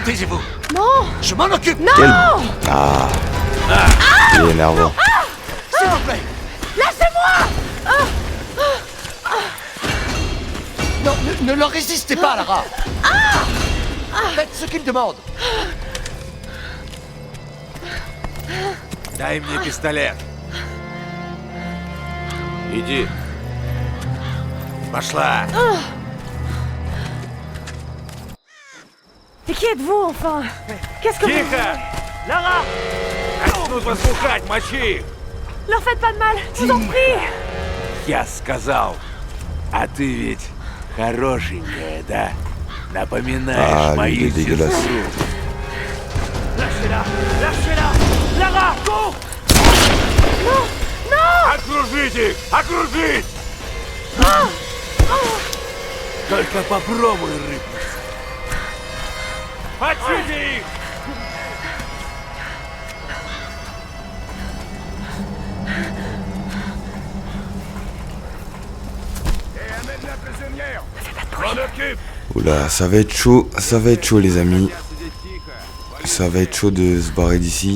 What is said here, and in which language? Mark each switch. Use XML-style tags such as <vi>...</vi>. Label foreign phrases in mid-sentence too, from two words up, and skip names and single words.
<fr>Taisez-vous. Non. Je m'en occupe. Non. Ah, il est énervant. S'il vous plaît. Lâchez-moi. Non, ne leur résistez pas, Lara. Faites ce qu'ils demandent.</fr> <ru>Дай мне пистолет. Иди. Пошла.</ru> <fr>Et qui êtes-vous, enfin? Qu'est-ce que vous...</fr> <ru>Тихо! Лара! Начнут вас пухать, мочи их!</ru> <fr>Leur faites pas de mal, je vous en prie.</fr> <ru>Я сказал. А ты ведь хорошенькая, да? Напоминаешь</ru> <fr>Ah, lui, il est</fr> <ru>мою</ru> <fr>dégueulasse. сестру. Lâchez-la! Lâchez-la! Lara, cours! Non. Non.</fr> <ru>Окружите их! Окружить! Только попробуй рыпнуться. Мочите их!</ru> <fr>Oula, ça va être chaud les amis. Ça va être chaud de se barrer d'ici.</fr>